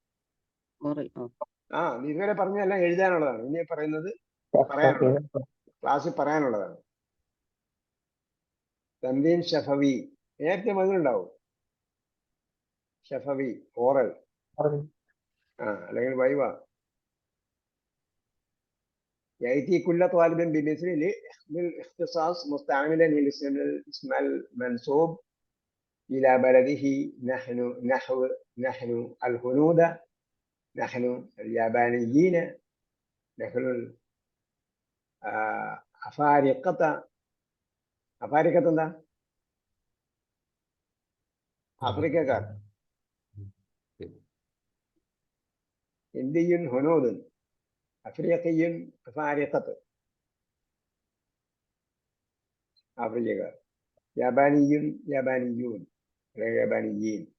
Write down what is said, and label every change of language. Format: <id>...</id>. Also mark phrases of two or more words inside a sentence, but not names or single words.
<ml>ഇതുവരെ പറഞ്ഞതെല്ലാം എഴുതാനുള്ളതാണ്. ഇനി പറയുന്നത് പറയാനുള്ളതാണ്, ക്ലാസ്സിൽ പറയാനുള്ളതാണ്.</ml> <ar>تمرين شفوي</ar> <ml>നേരത്തെ മതിലുണ്ടാവും. ഷഫവി ഓറൽ, അല്ലെങ്കിൽ വൈവ.</ml> <ar>يأتي كل طالب بمثل للاختصاص مستعملا الاسم المنسوب إلى بلده. نحن الهنود، نحن اليابانيين، نحن أفارقة.</ar> <ml>أفارقة എന്താ? ആഫ്രിക്കക്കാർ. ഇന്ത്യൻ ഹുനൂദ്, അഫ്രിക്കയും അഫാരിഖത്ത്, ആഫ്രിക്കക്കാർ. യാബാനിയും യാബാനിയൂൻ, യാബാനിയീൻ.</ml>